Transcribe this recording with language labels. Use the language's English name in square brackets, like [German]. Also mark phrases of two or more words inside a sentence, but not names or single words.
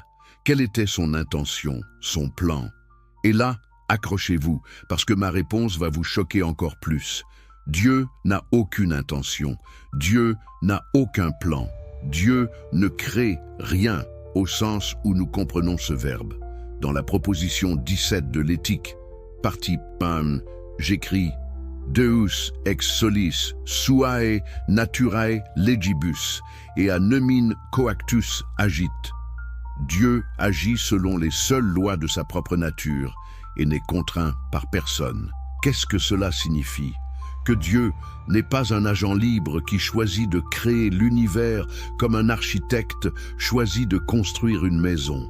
[French] Quelle était son intention, son plan? Et là, accrochez-vous, parce que ma réponse va vous choquer encore plus. Dieu n'a aucune intention. Dieu n'a aucun plan. Dieu ne crée rien au sens où nous comprenons ce verbe. Dans la proposition 17 de l'éthique, partie 1, j'écris « [Latin] Deus ex solis suae naturae legibus et a nemine coactus agit ». [French] Dieu agit selon les seules lois de sa propre nature et n'est contraint par personne. Qu'est-ce que cela signifie? Que Dieu n'est pas un agent libre qui choisit de créer l'univers comme un architecte choisit de construire une maison.